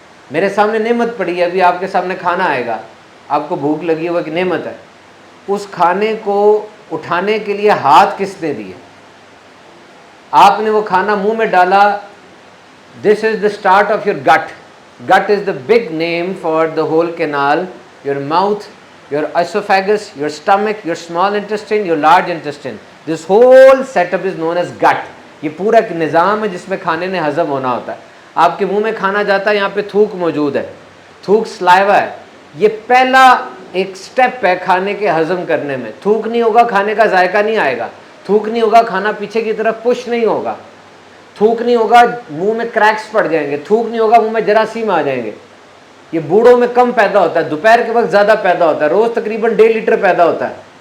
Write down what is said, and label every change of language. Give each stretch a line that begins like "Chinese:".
Urdu: میرے سامنے نعمت پڑی ہے، ابھی آپ کے سامنے کھانا آئے گا، آپ کو بھوک لگی ہوا کہ نعمت ہے، اس کھانے کو اٹھانے کے لیے ہاتھ کس نے دیے؟ آپ نے وہ کھانا منہ میں ڈالا۔
English: This is the start of your gut. Gut is the big name for the whole canal, your mouth, your esophagus, your stomach, your small intestine, your large intestine. This whole setup is known as gut.
Urdu: یہ پورا ایک نظام ہے جس میں کھانے نے ہضم ہونا ہوتا ہے۔ آپ کے منہ میں کھانا جاتا ہے، یہاں پہ تھوک موجود ہے، تھوک سلائیوا ہے۔ یہ پہلا ایک سٹیپ ہے کھانے کے ہضم کرنے میں۔ تھوک نہیں ہوگا کھانے کا ذائقہ نہیں آئے گا، تھوک نہیں ہوگا کھانا پیچھے کی طرف پش نہیں ہوگا، تھوک نہیں ہوگا منہ میں کریکس پڑ جائیں گے، تھوک نہیں ہوگا منہ میں جراثیم آ جائیں گے۔ یہ بوڑھوں میں کم پیدا ہوتا ہے، دوپہر کے وقت زیادہ پیدا ہوتا ہے، روز تقریباً 1.5 لیٹر پیدا ہوتا ہے۔